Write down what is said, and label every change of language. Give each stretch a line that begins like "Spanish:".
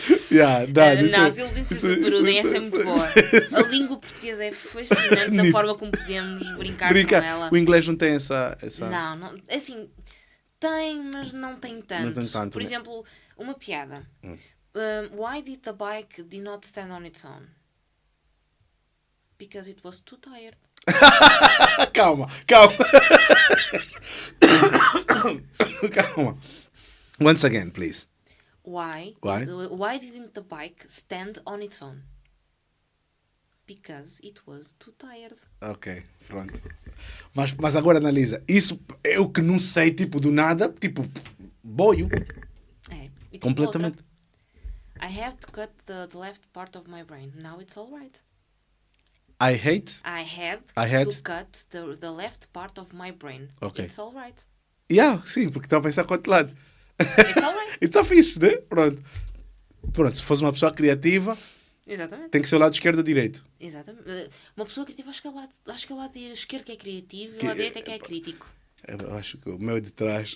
Portuguese: Não, as iludências aparudem, essa é muito boa. A língua portuguesa é fascinante na forma como podemos brincar com ela. O inglês não tem essa... Não, assim, tem, mas não tem tanto. Não tem tanto, por exemplo, uma piada.
English: Why did the bike did not stand on its own? Because it was too tired.
Portuguese: Calma.
English: Calma. Once again, please. Why didn't the bike stand on its own? Because it was too tired.
Portuguese: Ok, pronto. Mas agora analisa. Isso é o que não sei, tipo, do nada. Tipo, boio. E completamente. Outra.
English: I have to cut the left part of my brain. Now it's all right. I had to cut the left part of my brain. Okay. It's all right.
Portuguese: Sim, porque estava a pensar com o outro lado.
English: It's all right.
Portuguese: E está fixe, né? Pronto, se fosse uma pessoa criativa, exatamente, tem que ser o lado esquerdo ou direito. Exatamente. Uma pessoa criativa, acho que é o lado esquerdo que é criativo e o lado direito é que é crítico. Eu acho que o meu é de trás.